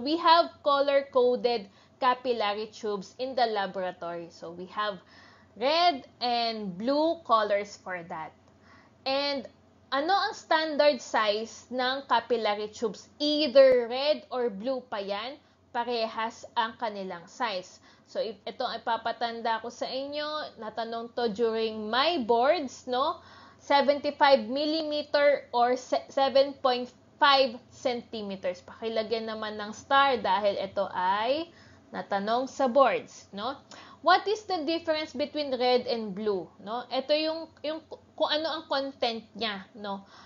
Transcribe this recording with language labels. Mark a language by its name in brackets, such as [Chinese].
[English] We have color-coded capillary tubes in the laboratory. So, we have red and blue colors for that. [Filipino] And ano ang standard size ng capillary tubes? [English] Either red or blue [Filipino] pa yan, parehas ang kanilang size. So, ito ay papatanda ko sa inyo, natanong to during my boards, no? 75 mm or 7.5 [English] 5 centimeters. [Filipino] Pakilagyan naman ng star dahil ito ay natanong sa boards, no? [English] What is the difference between red and blue, no? [Filipino] Ito yung kung ano ang content niya, no?